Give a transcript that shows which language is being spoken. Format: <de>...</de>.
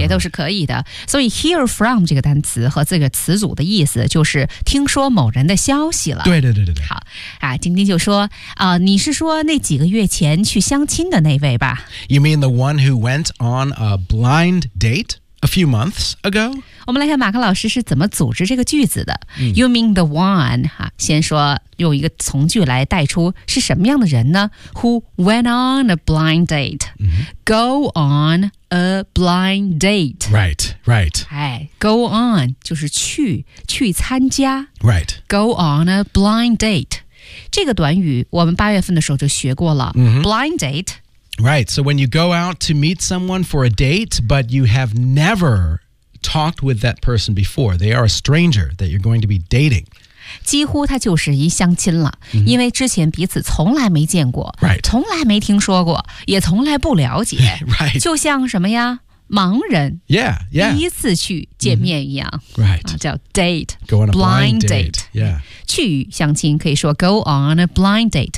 <zh>也都是可以的。所以</zh> <en>hear from</en> <zh>这个单词和这个词组的意思就是听说某人的消息了。对。好、啊、晶晶就说、你是说那几个月前去相亲的那位吧</zh> <en>?You mean the one who went on a blind date? A few months ago?</en> <zh>我们来看马克老师是怎么组织这个句子的。</zh> <en>You mean the one,、</en> <zh>啊、先说用一个从句来带出是什么样的人呢 ?</zh> <en>Who went on a blind date?、 Mm-hmm. Go on a blind date. Right.</en> <zh>哎 ,go on 就是去参加。</zh> <en>Right. Go on a blind date.</en> <zh>这个短语我们八月份的时候就学过了。 Mm-hmm.</zh> <en>Blind date. Right, so when you go out to meet someone for a date, but you have never talked with that person before, they are a stranger that you're going to be dating.</en> <zh>几乎他就是一相亲了、 mm-hmm. 因为之前彼此从来没见过、</zh> <en>right.</en> <zh>从来没听说过也从来不了解、</zh> <en>right.</en> <zh>就像什么呀盲人</zh> <en>yeah.</en> <zh>第一次去见面一样、</zh> <en>mm-hmm. right.</en> <zh>叫 date,</zh> <en>go on a blind date. Yeah.</en> <zh>去相亲可以说</zh> <en>go on a blind date,、</en>